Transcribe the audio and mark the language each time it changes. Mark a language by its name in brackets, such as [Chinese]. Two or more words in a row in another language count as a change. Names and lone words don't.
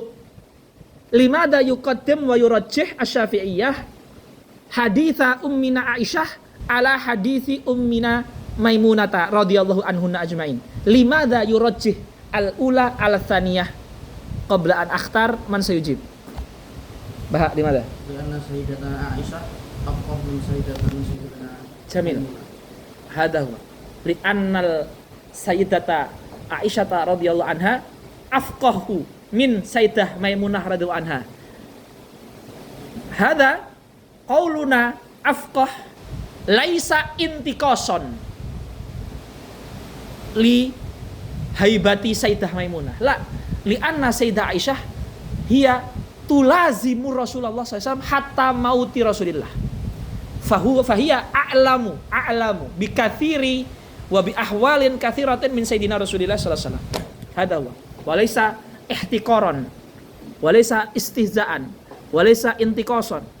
[Arabic] لماذا يقدم ويرجح الشافعية حديث أمنا عائشة على حديث أمنا ميمونة رضي الله عنهن أجمعين. لماذا يرجح الأولى على الثانية قبل أن أختار من سيجيب. [Indonesian] Bahak di mana? [Arabic] Karena سيدتنا عائشة أقوم من سيدتنا جميل. هذا هو. لأن السيدة عائشة رضي الله عنها أفقه من السيدة ميمونة رضي الله عنها. هذا قولنا أفقه ليس انتقاصا لهيبة السيدة ميمونة. لا، لأن السيدة عائشة هي تلازم رسول الله ﷺ حتى موت رسول الله. فهي أعلم بكثير وبأحوال كثيرة من سيدنا رسول الله ﷺ. هذا هو. وليس احتقارا، وليس استهزاء، وليس انتقاصا.